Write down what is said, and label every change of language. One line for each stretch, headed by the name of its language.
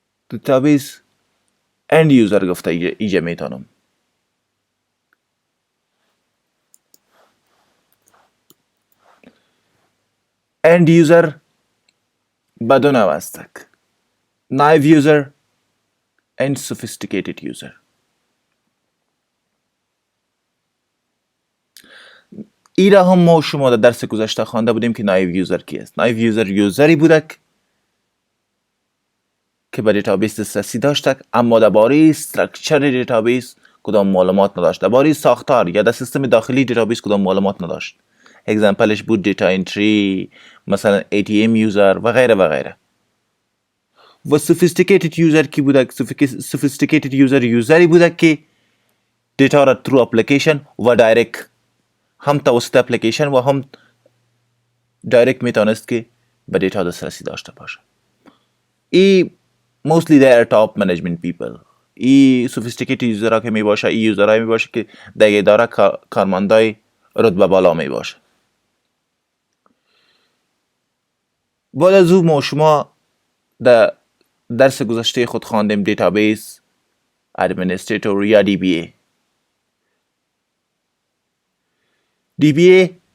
Persian: Database end user گفته ایجا میتونم. end user بدون وستک.
English: naive user and sophisticated user.
Persian: ای را هم ما شما در درس گذشته خوانده بودیم که نایو یوزر کی است. نایو یوزر یوزری بودک که به دیتابیس دسترسی داشته اما درباره استراکچر دیتابیس کدام معلومات نداشت. درباره ساختار یا در سیستم داخلی دیتابیس کدام معلومات نداشت. اگزمپلش بود دیتا انتری، مثلا ATM یوزر و غیره و غیره. و سوفیستیکیتد یوزر کی بودک؟ سوفیستیکیتد یوزر یوزری بودک که دیتا را ترو اپلیکیشن و دایرکت، هم توسط اپلیکیشن و هم دایرکت میتونست که به دیتا دسترسی داشته باشه.
English: ای mostly they are top management people.
Persian: ای sophisticated یوزرها که میباشه، ای یوزرهای میباشه که در اداره کارمندای رتبه بالا میباشه. بعد از او ما شما در درس گذشته خود خواندیم دیتابیس ادمنستریتور یا DBA. DBA